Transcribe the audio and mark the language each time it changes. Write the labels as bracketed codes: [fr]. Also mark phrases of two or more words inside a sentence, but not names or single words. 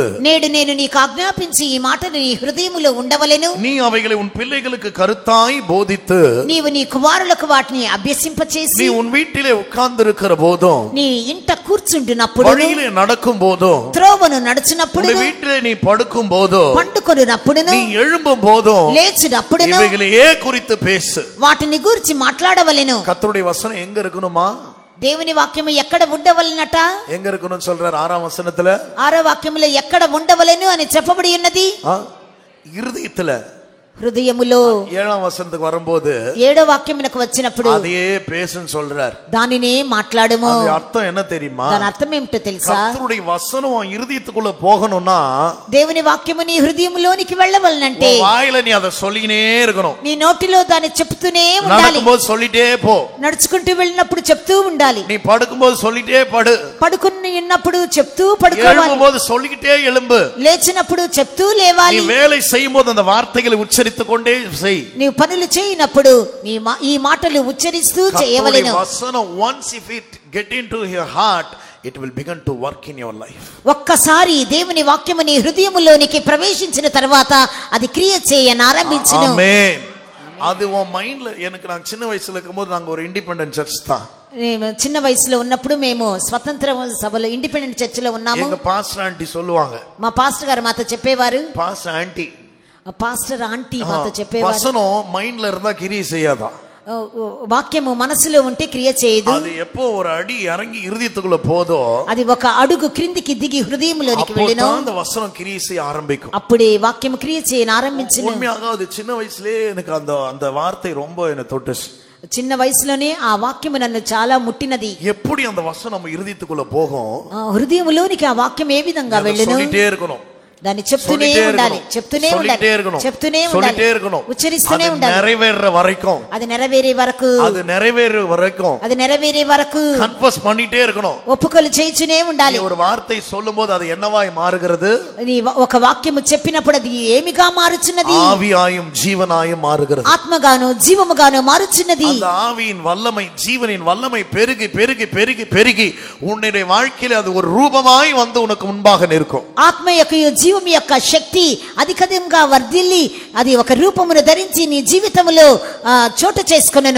[te] నేడు నేను నీకు ఆజ్ఞాపించి ఈ మాటలు నీ హృదయములో ఉండవలెను, [ta] நீ அவைகளை உன் பிள்ளைகளுக்கு கருத்தாய் போதித்து, [te] నీవు నీ కుమారులకు వాటిని అభ్యసింపచేసి, [ta] நீ உன் வீட்டிலே உட்கார்ந்திருக்கிற போதும், [te] నీ ఇంట కూర్చుంటున్నప్పుడు, [ta] வழியிலே நடக்கும் போதும், [te] త్రోవను నడుచునప్పుడు, [ta] உன் வீட்டிலே நீ படுக்கும் போதும், [te] పండుకొనున్నప్పుడును, [ta] நீ எழும்பும் போதும், [te] లేచినప్పుడును [ta] இவைகளையே குறித்து பேசு. [te] వాటిని గురించి మాట్లాడవలెను. [ta] கர்த்தருடைய வசனம் எங்க இருக்கணுமா? [te] దేవుని వాక్యము ఎక్కడ ఉండవలెనట? [ta] எங்க இருக்கணும்னு சொல்றார் 6వ వచனத்துல. [te] 6వ వాక్యములో ఎక్కడ ఉండవలెను అని చెప్పబడి ఉన్నది. [ta] இருதயத்துல. [te] హృదయములో. [ta] 7వ వచనத்துக்கு வரும்போது [te] 7వ వాక్యమునకు వచ్చినప్పుడు [ta] அதையே பேசுன்னு சொல்றார். [te] దానినే మాట్లాడము. [ta] அது அர்த்தம் என்ன தெரியுமா? [te] దాని అర్థం ఏమిటో తెలుసా? [ta] கர்த்தருடைய வசனம் உன் இருதயத்துக்குள்ள போகணும்னா, [te] దేవుని వాక్యము నీ హృదయములోనికి వెళ్ళవలనంటే [ta] வாயில நீ அதை சொல்லினே இருக்கணும். [te] నీ నోటిలో దాన్ని చెప్తూనే ఉండాలి. [ta] நடக்கும்போது சொல்லிட்டே போ. [te] నడుచుకుంటూ వెళ్ళినప్పుడు చెప్తూ ఉండాలి. [ta] நீ படுக்கும்போது சொல்லிட்டே படு. [te] పడుకుని ఉన్నప్పుడు చెప్తూ పడుకోవాలి. [ta] எழும்பும்போது சொல்லிக்கிட்டே எழும்பு. [te] లేచినప్పుడు చెప్తూ [ta] நீ [te] లేవాలి. [ta] வேலை செய்யும்போது அந்த வார்த்தைகளை உச்சரித்துக் கொண்டே செய். [te] నీవు పనులు చేయనప్పుడు ఈ మాటలు ఉచ్చరిస్తూ చేయవలెను. [en] வசனம் once if it get into your heart, it will begin to work in your life. [te] ఒక్కసారి దేవుని వాక్యము నీ హృదయములోనికి ప్రవేశించిన తర్వాత అది క్రియ చేయనారంభించును. ఆమేన్. [ta] அது உன் மைண்ட்ல. எனக்கு நான் சின்ன வயசுல இருக்கும்போது நாங்க ஒரு [en] independent church [ta] தான். [te] చిన్న వయసులో ఉన్నప్పుడు మేము స్వతంత్ర సభలో [en] independent churchలో [te] ఉన్నాము. [ta] எங்க [en] pastor aunty [ta] சொல்லுவாங்க, [te] మా పాస్టర్ గారు మాతో చెప్పేవారు, [en] pastor aunty, pastor aunty [te] మాతో చెప్పేవారు, [ta] வசனம் மைண்ட்ல இருந்தா கிரியை செய்யாதான். [te] వాక్యము మనసులో ఉంటే క్రియ చేయదు. [ta] அது எப்போ ஒரு அடி இறங்கி இருதயத்துக்குள்ள போதோ, [te] అది ఒక అడుగు క్రిందికి దిగి హృదయంలోనికి వెళ్ళినో [ta] அந்த வசனம் கிரியை செய்ய ஆரம்பிக்கும். [te] అప్పుడే వాక్యము క్రియ చేయని ఆరంభించును. [ta] உண்மையாக அது சின்ன வயசுலயே எனக்கு அந்த வார்த்தை ரொம்ப என்ன தொட்டுச்சு. [te] చిన్న వయసులోనే ఆ వాక్యము నన్ను చాలా ముట్టినది. [ta] எப்படி அந்த వசனம் நம்ம இருதயத்துக்குள்ள போகும், [te] హృదయంలోనికి ఆ వాక్యం ఏ విధంగా వెళ్ళును, [ta] சொல்லிட்டே இருக்கணும். [te] దాన్ని చెప్తూనే ఉండాలి, చెప్తూనే ఉండాలి, చెప్తూనే ఉండాలి, ఉచ్చరిస్తూనే ఉండాలి. [ta] நிறைவேற வரைக்கும், [te] అది నెరవేరే వరకు, [ta] அது நிறைவேற வரைக்கும், [te] అది నెరవేరే వరకు [ta] கன்ஃபஸ் பண்ணிட்டே இருக்கணும். [te] ఒప్పుకోలు చేయించునే ఉండాలి. [ta] ஒரு வார்த்தை சொல்லும்போது அது என்னவாய் மாறுகிறது? [te] ఒక వాక్యము చెప్పినప్పుడు అది ఏమిగా మారుచున్నది? [ta] ஆவியாயும் ஜீவனாயும் மாறுகிறது. [te] ఆత్మగాను జీవముగాను మారుచున్నది. [ta] அந்த ஆவியின் வல்லமை, ஜீவனின் வல்லமை பெருகி பெருகி பெருகி பெருகி உன்னுடைய வாழ்க்கையில அது ஒரு ரூபமாய் வந்து உனக்கு முன்பாக நிற்கும். [te] ఆత్మ యొక్క జీవం యొక్క శక్తి అధికంగా వర్ధిల్లి అది ఒక రూపమును ధరించి నీ జీవితంలో చోటు చేసుకొనెను.